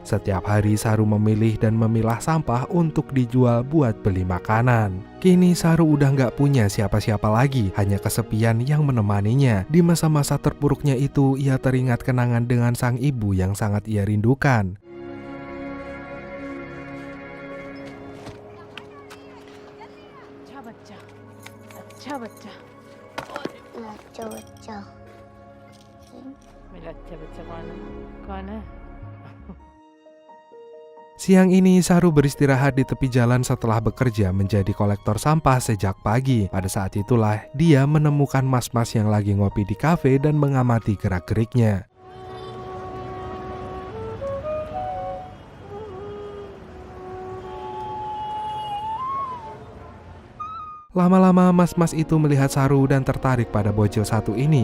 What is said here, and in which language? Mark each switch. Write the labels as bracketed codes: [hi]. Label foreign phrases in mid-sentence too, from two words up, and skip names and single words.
[id] Setiap hari Saru memilih dan memilah sampah untuk dijual buat beli makanan. Kini Saru udah nggak punya siapa-siapa lagi, hanya kesepian yang menemaninya. Di masa-masa terpuruknya itu, ia teringat kenangan dengan sang ibu yang sangat ia rindukan. [hi] अच्छा बच्चा अच्छा बच्चा मेरा अच्छा बच्चा कौन है [id] Siang ini Saru beristirahat di tepi jalan setelah bekerja menjadi kolektor sampah sejak pagi. Pada saat itulah dia menemukan mas-mas yang lagi ngopi di kafe dan mengamati gerak-geriknya. Lama-lama mas-mas itu melihat Saru dan tertarik pada bocil satu ini.